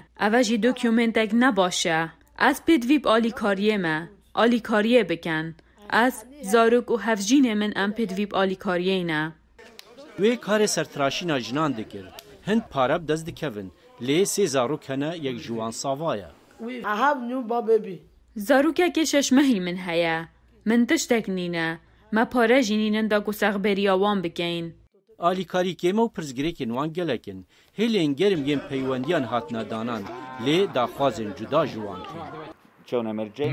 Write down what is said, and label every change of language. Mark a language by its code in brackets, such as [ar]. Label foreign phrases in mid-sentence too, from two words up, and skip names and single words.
[ku] Ev jî dokûmentek ne baş e. Ez pê divî bi alîkariyê me. Alîkariyê bikin. Ez zarok û hevjînê min em pê divî bi alîkariyê ne. Wê karê sertiraşîna jinan dikir. Hind pare bi dest dikevin. Lê sê zarok hene yek ji wan sava ye. [en] I have newborn baby. [ku] Zarokekê şeşmehî min heye. Min tiştek nîne. Me pare jî nînin da ku sexberiya wan bikeyn. Alîkarîkê me û pirsgirêkên wan gelekin. Hêlên germ yên peywendiyan hatine danan. Lê daxwazên cuda ji wan tî.